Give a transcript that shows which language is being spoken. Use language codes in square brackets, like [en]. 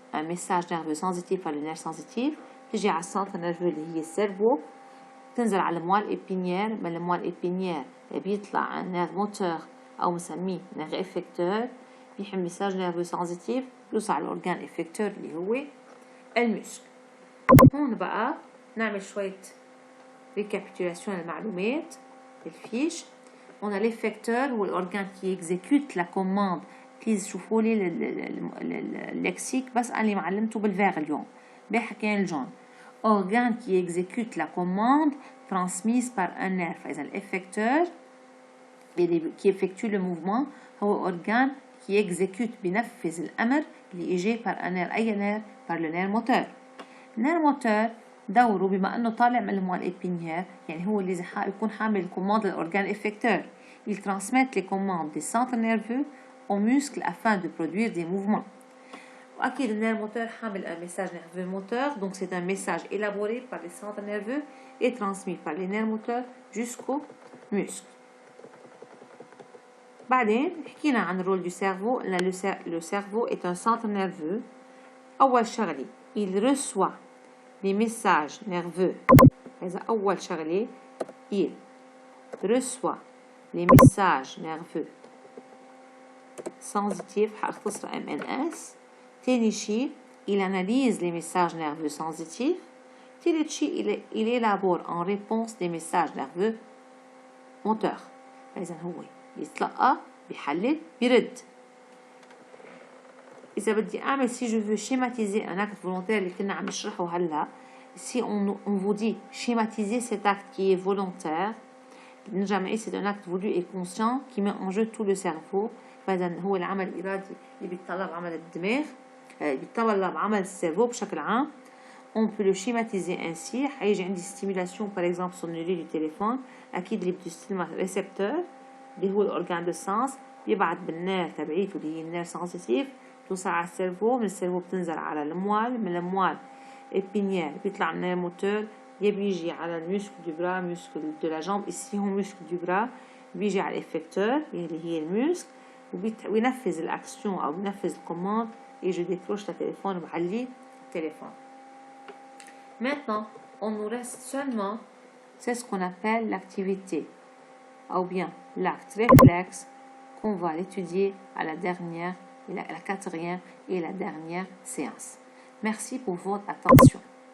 [fr] un message nerveux sensitif [ar] على [fr] le nerf sensitif [ar] تجي على السنتر نيرفو اللي هي السيرفو تنزل على الموال épinière من الموال épinière بيطلع un nerf moteur أو مسميه nerf effecteur بيحمل ميساج نيرفو سنسيتيف بيوصل على الأورجان effecteur اللي هو المسك. هون بقى نعمل شوية récapitulation للمعلومات الفيش. [fr] On a l'effecteur [ar] هو الأورجان [fr] qui exécute la commande. [ar] بليز شوفوا لي اللكسيك بس أنا اللي معلمته بالفيغ اليوم بحكيان الجون. [fr] organe qui exécute la commande transmise par un nerf. فإذا l'effecteur qui effectue le mouvement هو organe qui exécute [ar] بنفذ الأمر اللي إجى [fr] par un nerf. أي nerf؟ par le nerf moteur. [ar] النير موتور دوره بما أنه طالع من الموال épinière يعني هو اللي يكون حامل الكوماند للأورجان effecteur. [fr] Il transmet les commandes des centres nerveux aux muscles afin de produire des mouvements. [ar] أكيد النير موتور حامل [fr] un message nerveux moteur, donc c'est un message élaboré par les centres nerveux et transmis par les nerfs moteurs jusqu'aux muscles. [ar] بعدين حكينا عن الرول du cerveau. [fr] Le cerveau est un centre nerveux. [ar] أول شغلة [fr] il reçoit les messages nerveux. [ar] إذا أول شغلة [fr] il reçoit les messages nerveux sensitifs [ar] هاختصر [fr] MNS. [ar] تاني شيء [fr] il analyse les messages nerveux sensitifs. [ar] تالت شيء [fr] il élabore en réponse des messages nerveux moteurs. [ar] إذا هو بيتلقى بيحلل بيرد. إذا بدي أعمل [fr] si je veux schématiser un acte volontaire [ar] اللي كنا عم نشرحه هلا, [fr] si on vous dit schématiser cet acte qui est volontaire, [ar] نرجع معي [fr] c'est un acte voulu et conscient qui met en jeu tout le cerveau. [ar] فإذا هو العمل الإرادي اللي بيتطلب عمل الدماغ, بيتطلب عمل السيرفو بشكل عام. [fr] On peut le schématiser ainsi. [ar] حيجي عندي [fr] stimulation par exemple sonnerie du téléphone, [ar] أكيد اللي بده يستلمها récepteur اللي هو الأورجان دو سانس بيبعت بالنير تبعيته اللي هي النير سنسيتيف توصل على السيرفو. من السيرفو بتنزل على الموال, من الموال épinière بيطلع النير موتور يا بيجي على المسكل du bras, [fr] muscle de la jambe ici [ar] هو muscle du bras, بيجي على الإفكتور اللي هي المسك وينفذ الأكسيون أو ينفذ الكوماند [fr] et je décroche le téléphone [ar] وبعلي التليفون. [fr] Maintenant, on nous reste seulement, c'est ce qu'on appelle l'activité, ou bien l'acte réflexe qu'on va l'étudier à la dernière, la quatrième et la dernière séance. Merci pour votre attention.